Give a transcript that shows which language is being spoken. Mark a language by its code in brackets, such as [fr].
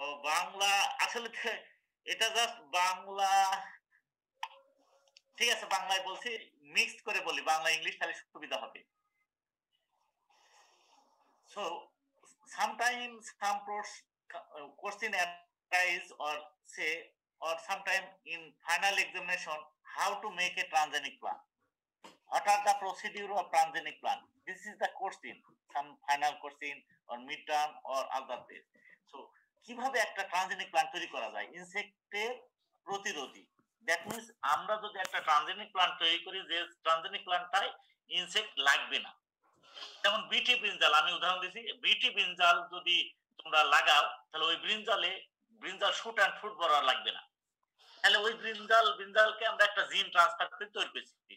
[bn] বাংলা আসলে এটা জাস্ট বাংলা, ঠিক আছে বাংলায় বলছি, মিক্স করে বলি, বাংলা ইংলিশ তাহলে সুবিধা হবে। [en] So sometimes some question arise or say, or sometime in final examination, how to make a transgenic plan. What are the procedure of transgenic plan? This is the question, some final question or midterm or other days. [bn] So কিভাবে একটা transgenic plan তৈরি করা যায় ইনসেক্টের প্রতিরোধী? That means আমরা যদি একটা transgenic plan তৈরি করি যে ট্রানজেনিক প্ল্যানটায় ইনসেক্ট লাগবে না, যেমন বিটি ব্রিঞ্জাল আমি উদাহরণ দিচ্ছি, বিটি ব্রিঞ্জাল যদি তোমরা লাগাও তাহলে ওই ব্রিঞ্জাল শুট অ্যান্ড ফ্রুট বড় লাগবে না, তাহলে ওই ব্রিঞ্জালকে আমরা একটা জিন ট্রান্সফার করে তৈরি করেছি।